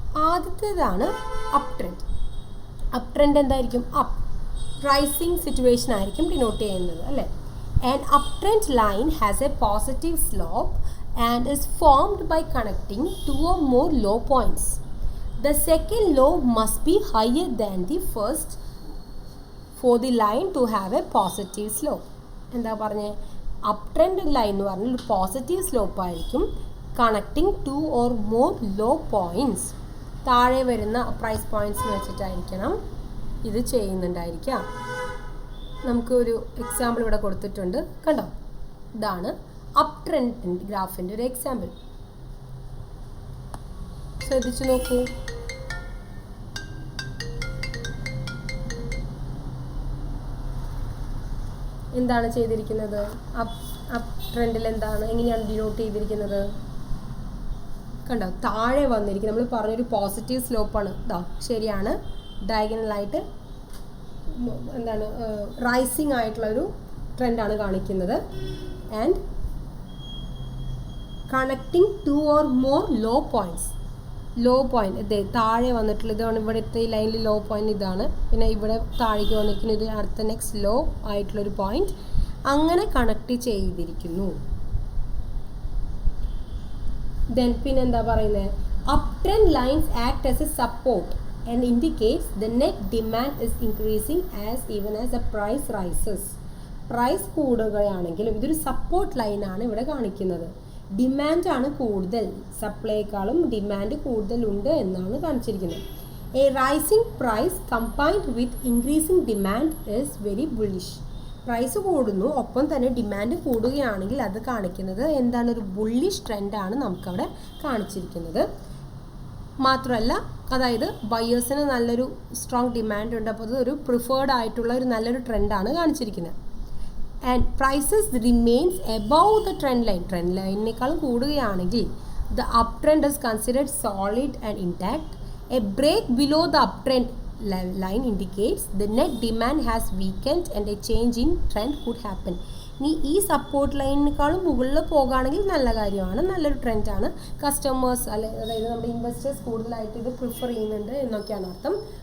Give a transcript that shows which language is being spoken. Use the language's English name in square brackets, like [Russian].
[Malayalam] ആദ്യത്തേതാണ് up trend. Up trend എന്തായിരിക്കും? Up rising situation ആയിരിക്കും ഡിനോട്ട് ചെയ്യുന്നത്, അല്ലേ? [English] And up trend line has a positive slope and is formed by connecting 2 or more low points. The second low must be higher than the first for the line to have a positive slope. [Malayalam] എന്താ പറഞ്ഞേ? Up trend line എന്ന് പറഞ്ഞാൽ ഒരു positive slope ആയിരിക്കും, [English] Connecting 2 or more low points. [Malayalam] താഴെ വരുന്ന price പോയിന്റ്സിന് വെച്ചിട്ടായിരിക്കണം ഇത് ചെയ്യുന്നുണ്ടായിരിക്കാം. നമുക്കൊരു എക്സാമ്പിൾ ഇവിടെ കൊടുത്തിട്ടുണ്ട്, കണ്ടോ? ഇതാണ് അപ് ട്രെൻഡ് ഗ്രാഫിൻ്റെ ഒരു എക്സാമ്പിൾ. ശ്രദ്ധിച്ചു നോക്കൂ. എന്താണ് ചെയ്തിരിക്കുന്നത്? അപ് ട്രെൻഡിൽ എന്താണ്, എങ്ങനെയാണ് ഡിനോട്ട് ചെയ്തിരിക്കുന്നത്? കണ്ടോ? താഴെ വന്നിരിക്കുന്നത് നമ്മൾ പറഞ്ഞൊരു പോസിറ്റീവ് സ്ലോപ്പാണ്. ഇതാ ശരിയാണ്, ഡയഗണലായിട്ട് എന്താണ് റൈസിങ് ആയിട്ടുള്ളൊരു ട്രെൻഡാണ് കാണിക്കുന്നത്. [English] And connecting 2 or more low points. [Malayalam] Law point ഇതേ താഴെ വന്നിട്ടുള്ള ഇതാണ്. ഇവിടുത്തെ ഈ ലൈനിൽ ലോ പോയിന്റ് ഇതാണ്. പിന്നെ ഇവിടെ താഴേക്ക് വന്നിരിക്കുന്നത് ഇത് അടുത്ത നെക്സ്റ്റ് ലോ ആയിട്ടുള്ളൊരു പോയിന്റ്. അങ്ങനെ കണക്ട് ചെയ്തിരിക്കുന്നു. [English] then [Malayalam] പിന്നെന്താ പറയുന്നത്? [English] Up trend lines act as a support and indicates the net demand is increasing as even as the price rises. [Malayalam] Price കൂടുകയാണെങ്കിലും ഇതൊരു സപ്പോർട്ട് ലൈനാണ് ഇവിടെ കാണിക്കുന്നത്. ഡിമാൻഡാണ് കൂടുതൽ, സപ്ലൈയേക്കാളും ഡിമാൻഡ് കൂടുതലുണ്ട് എന്നാണ് കാണിച്ചിരിക്കുന്നത്. [English] A rising price combined with increasing demand is very bullish. [Malayalam] Price കൂടുന്നു ഒപ്പം തന്നെ ഡിമാൻഡ് കൂടുകയാണെങ്കിൽ അത് കാണിക്കുന്നത് എന്താണ്? ഒരു ബുള്ളിഷ് ട്രെൻഡാണ് നമുക്കവിടെ കാണിച്ചിരിക്കുന്നത്. മാത്രമല്ല, അതായത് ബയേഴ്സിന് നല്ലൊരു സ്ട്രോങ് ഡിമാൻഡ് ഉണ്ട്, അപ്പോൾ അതൊരു പ്രിഫേർഡ് ആയിട്ടുള്ള ഒരു നല്ലൊരു ട്രെൻഡാണ് കാണിച്ചിരിക്കുന്നത്. [English] And prices remains above the trend line. [Malayalam] Trend ലൈനിനേക്കാളും കൂടുകയാണെങ്കിൽ [English] The up trend is considered solid and intact. A break below the up trend line indicates the net demand has weakened and a change in trend could happen. [Malayalam] ഇനി ഈ support ലൈനിനേക്കാളും മുകളിൽ പോകുകയാണെങ്കിൽ നല്ല കാര്യമാണ്, നല്ലൊരു ട്രെൻഡാണ്. Customers അതായത് നമ്മുടെ investors കൂടുതലായിട്ട് ഇത് പ്രിഫർ ചെയ്യുന്നുണ്ട് എന്നൊക്കെയാണ് അർത്ഥം.